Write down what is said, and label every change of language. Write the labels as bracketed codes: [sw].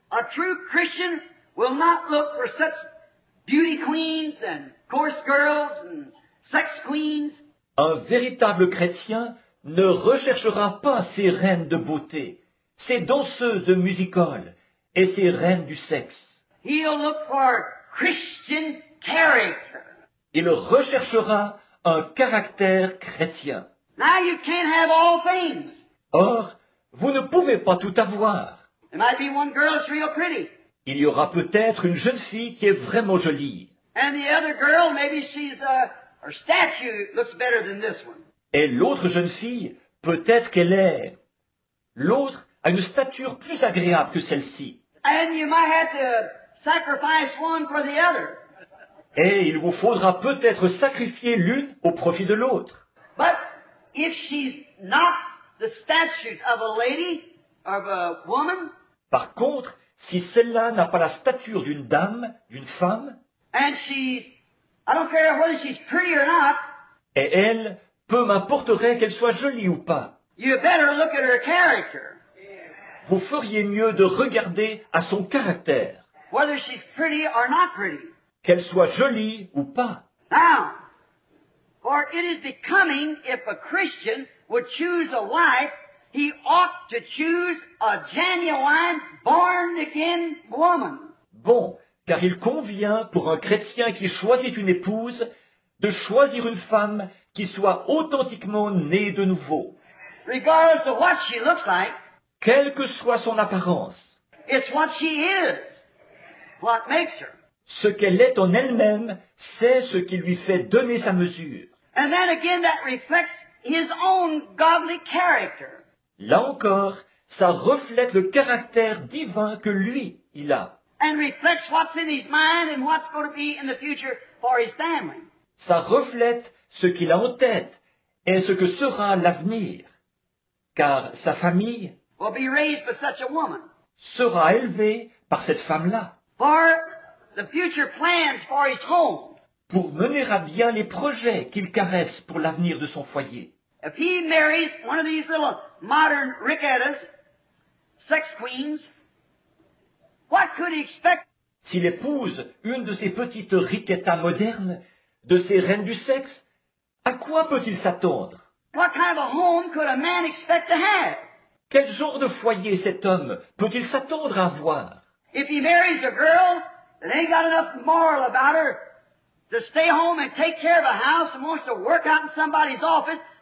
[en] A true Christian will not look for such beauty queens and coarse girls and sex queens. [fr] Un véritable chrétien ne recherchera pas ces reines de beauté, ces danseuses de music-hall et ces reines du sexe. [en] He'll look for Christian character. [fr] Il recherchera un caractère chrétien. [en] Now you can't have all things. [fr] Or, vous ne pouvez pas tout avoir. [en] There might be one girl that's real pretty, [fr] Il y aura peut-être une jeune fille qui est vraiment jolie, [en] and the other girl, maybe her statue looks better than this one. [fr] et l'autre jeune fille, peut-être qu'elle est... L'autre a une stature plus agréable que celle-ci, [en] And you might have to sacrifice one for the other. [fr] et il vous faudra peut-être sacrifier l'une au profit de l'autre. [en] But if she's not the statute of a lady, of a woman, [fr] Par contre, si celle-là n'a pas la stature d'une dame, d'une femme, [en] and I don't care whether she's pretty or not, [fr] et elle, peu m'importerait qu'elle soit jolie ou pas, [en] you better look at her character. [fr] vous feriez mieux de regarder à son caractère, [en] Whether she's pretty or not pretty. [fr] qu'elle soit jolie ou pas. [en] Now, for it is becoming if a Christian would choose a wife, he ought to choose a genuine, born-again woman. [fr] Bon, car il convient pour un chrétien qui choisit une épouse de choisir une femme qui soit authentiquement née de nouveau, [en] Regardless of what she looks like, [fr] quelle que soit son apparence. [en] it's what she is, what makes her. [fr] Ce qu'elle est en elle-même, c'est ce qui lui fait donner sa mesure. [en] And then again, that reflects his own godly character. [fr] Là encore, ça reflète le caractère divin que lui, il a. [en] And reflects what's in his mind and what's going to be in the future for his family. [fr] Ça reflète ce qu'il a en tête et ce que sera l'avenir. Car sa famille [en] Will be raised by such a woman. [fr] sera élevée par cette femme-là, [en] For the future plans for his home. [fr] pour mener à bien les projets qu'il caresse pour l'avenir de son foyer. [en] If he marries one of these little modern rickettas, sex queens, what could he expect? [fr] S'il épouse une de ces petites riquettas modernes, de ces reines du sexe, à quoi peut-il s'attendre? [en] What kind of a home could a man expect to have? [fr] Quel genre de foyer cet homme peut-il s'attendre à avoir? [en] If he marries a girl that ain't got enough moral about her to stay home and take care of a house and wants to work out in somebody's office,